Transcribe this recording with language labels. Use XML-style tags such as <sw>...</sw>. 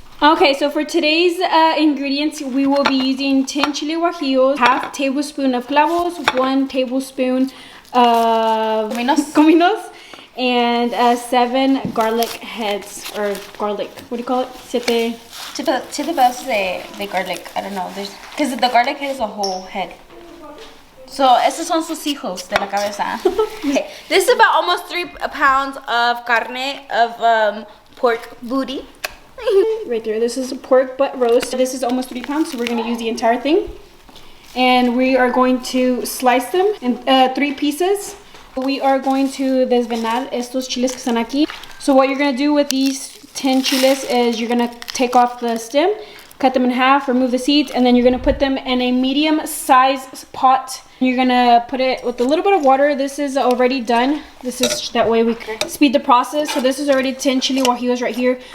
<en>Okay, so for today's ingredients, we will be using 10 chile guajillos, half tablespoon of cloves, 1 tablespoon of cominos, and 7 garlic heads, or garlic, what do you call it?</en> <es>Siete pedazos de</es> <en>garlic. I don't know, because the garlic head is a whole head.</en> <es>So estos son sus hijos de la cabeza.</es> <en>Okay, this is about almost 3 pounds of carne of pork booty. Right there, this is pork butt roast. This is almost 3 pounds, so we're going to use the entire thing. And we are going to slice them in 3 pieces. We are going to</en> <es>desvenar estos chiles que están aquí.</es> <en>So what you're going to do with these 10 chiles is you're going to take off the stem, cut them in half, remove the seeds, and then you're going to put them in a medium-sized pot. You're going to put it with a little bit of water. This is already done. This is that way we speed the process. So this is already 10 chile guajillos right here.</en>